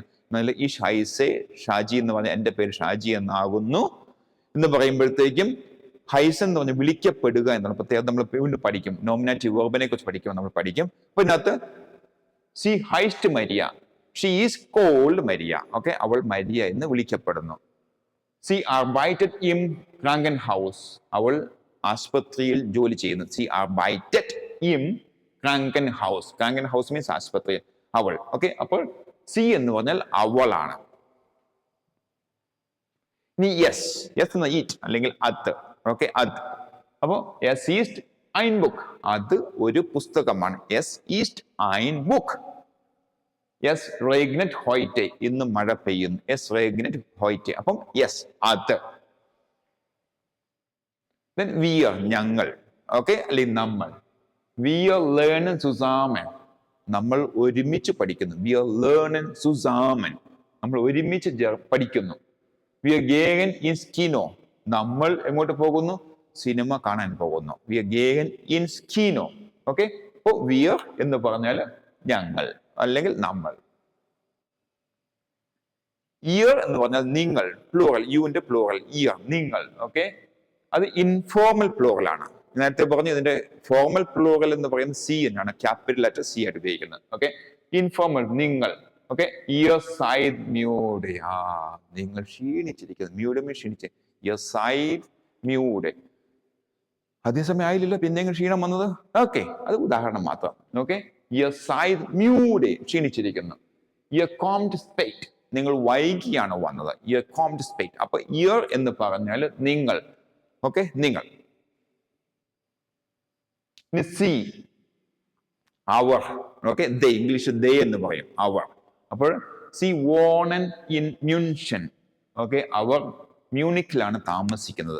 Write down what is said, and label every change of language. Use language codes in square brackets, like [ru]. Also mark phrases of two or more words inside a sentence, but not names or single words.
[ml] എന്നാൽ ഈ ഹൈസെ, ഷാജി എന്ന് പറഞ്ഞാൽ എൻ്റെ പേര് ഷാജി എന്നാകുന്നു എന്ന് പറയുമ്പോഴത്തേക്കും ഹൈസ് എന്ന് പറഞ്ഞാൽ വിളിക്കപ്പെടുക എന്നാണ്. പ്രത്യേകം നമ്മൾ വീണ്ടും പഠിക്കും, [en] nominative verb [ml] കുറിച്ച് പഠിക്കുമ്പോൾ നമ്മൾ പഠിക്കും. അപ്പൊ ഇതിനകത്ത് [de] sie heißt Maria, [en] she is called Maria. [ml] ഓക്കെ, അവൾ മരിയ എന്ന് വിളിക്കപ്പെടുന്നു. [de] sie arbeitet im Krankenhaus, [ml] അവൾ ആസ്പത്രിയിൽ ജോലി ചെയ്യുന്നു. [de] sie arbeitet im Krankenhaus. [ml] Krankenhaus മീൻസ് ആസ്പത്രി, അവൾ. ഓക്കെ, അപ്പോൾ സി എന്ന് പറഞ്ഞാൽ അവളാണ്. നീ യെസ് എന്ന ഈറ്റ് അല്ലെങ്കിൽ അത്. ഓക്കെ, അത്. അപ്പോ [de] es ist ein Buch, [ml] അത് ഒരു പുസ്തകമാണ്. [de] es ist ein Buch. es regnet heute, [ml] ഇന്ന് മഴ പെയ്യുന്നു. [de] es regnet heute. [ml] അപ്പം യെസ് അത്. Then wir ഞങ്ങൾ, ഓക്കെ, അല്ലെങ്കിൽ നമ്മൾ. [de] Wir lernen zusammen, [ml] നമ്മൾ ഒരുമിച്ച് പഠിക്കുന്നു. [de] Wir lernen zusammen, [ml] നമ്മൾ ഒരുമിച്ച് പഠിക്കുന്നു. [de] Wir gehen ins Kino, [ml] നമ്മൾ എങ്ങോട്ട് പോകുന്നു? സിനിമ കാണാൻ പോകുന്നു. [de] Wir gehen ins Kino. [ml] ഓക്കെ, അപ്പോൾ wir എന്ന് പറഞ്ഞാൽ ഞങ്ങൾ അല്ലെങ്കിൽ നമ്മൾ. ihr എന്ന് പറഞ്ഞാൽ നിങ്ങൾ, പ്ലൂറൽ, യുവിന്റെ പ്ലൂറൽ ihr, നിങ്ങൾ. ഓക്കെ, അത് [en] informal plural [ml] ആണ്. നേരത്തെ പറഞ്ഞു ഇതിന്റെ [en] formal plural [ml] എന്ന് പറയുന്നത് സി എന്നാണ്, [en] capital letter [ml] സി ആയിട്ട് ഉപയോഗിക്കുന്നത്. ഓക്കെ, ഇൻഫോർമൽ നിങ്ങൾ. ഓക്കെ, [de] ihr seid müde, [ml] നിങ്ങൾ ക്ഷീണിച്ചിരിക്കുന്നു. മ്യൂഡ് മീൻ ക്ഷീണിച്ച്. [de] ihr seid müde. [ml] അതേസമയം ആയില്ലല്ലോ, പിന്നെ ക്ഷീണം വന്നത്. ഓക്കെ, അത് ഉദാഹരണം മാത്രം. ഓക്കെ, [de] ihr seid müde, ക്ഷീണിച്ചിരിക്കുന്നു. ihr kommt spät, [ml] നിങ്ങൾ വൈകിയാണ് വന്നത്. [de] ihr kommt spät. [ml] അപ്പൊ ihr എന്ന് പറഞ്ഞാൽ നിങ്ങൾ. ഓക്കെ, നിങ്ങൾ. സി അവർ. ഓക്കെ, ദേ, ഇംഗ്ലീഷ് ദേ എന്ന് പറയും, അവർ. അപ്പോൾ [de] sie wohnen in München. [ml] ഓക്കെ, അവർ മ്യൂണിക്കിലാണ് താമസിക്കുന്നത്.